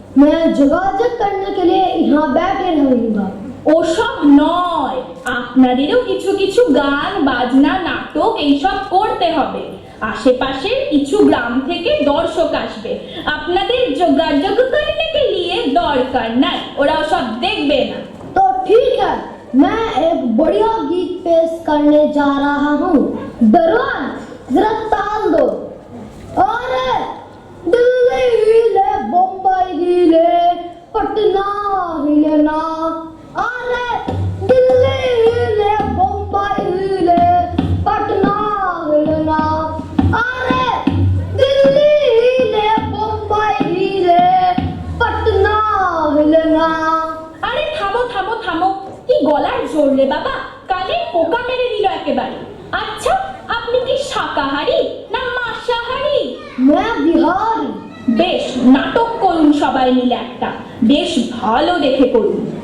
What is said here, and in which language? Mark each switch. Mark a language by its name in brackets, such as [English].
[Hindi] मैं যোগাযোগ करने के लिए यहाँ बैठे रहूंगा। [Bangla] ওসব নয়, আপনাদেরও কিছু কিছু গান বাজনা নাটক এইসব করতে হবে। আশেপাশের কিছু গ্রাম থেকে দর্শক আসবে, আপনাদের যোগাযোগ করতে গিয়ে দরকার নাই, ওরা সব দেখবে না। [Hindi] तो ठीक है, मैं एक बढ़िया गीत पेश करने जा रहा हूँ। दरवान जरा ताल दो। अरे दिल्ली हिले, बम्बई हिले, पटना हिले ना। अरे दिल्ली हिले, बम्बई हिले, पटना हिले ना। अरे दिल्ली हिले, बम्बई हिले, पटना हिले ना। [Bangla] আরে থামো থামো থামো, কি গলার জোর রে বাবা, কানে পোকা মেরে দিল একেবারে। আচ্ছা, আপনি কি শাকাহারি না মাংসাহারি? [Hindi] मैं बिहारी। [Bangla] বেশ, নাটক করুন সবাই মিলে একটা, বেশ ভালো দেখে করুন।